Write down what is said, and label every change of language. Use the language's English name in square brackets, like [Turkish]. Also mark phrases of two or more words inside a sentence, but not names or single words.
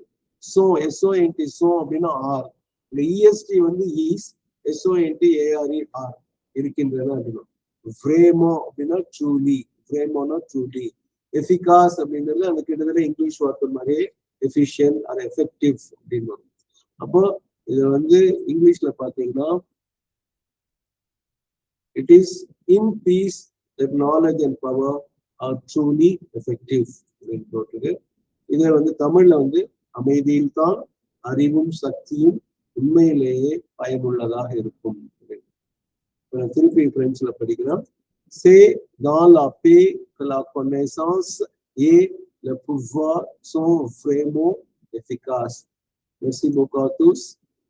[Tamil] சோ SONT சோ அப்படின்னா ஆர். இந்த இஎஸ்டி வந்து ஈஸ், SONTARE ஆர் இருக்கின்றன அப்படின்னா. ஃப்ரேமோ அப்படின்னா ட்ரூலி, ஃப்ரேமோனா ட்ரூலி. எஃபிகாஸ் அப்படிங்கிறது அந்த கிட்டத்தட்ட இங்கிலீஷ் வார்த்தை மாதிரியே [English] efficient or effective [Tamil] அப்படின்னு. அப்போ இது வந்து இங்கிலீஷ்ல பாத்தீங்கன்னா [English] it is in peace that knowledge and power are truly effective [Tamil] அப்படின்னு போட்டுருக்கு. இதை வந்து தமிழ்ல வந்து அமைதியில் தான் அறிவும் சக்தியும் உண்மையிலேயே பயனுள்ளதாக இருக்கும். திருப்பி பிரெஞ்சுல படிக்கலாம். [French] C'est dans la paix que la connaissance et le pouvoir sont vraiment efficaces. Merci beaucoup à tous.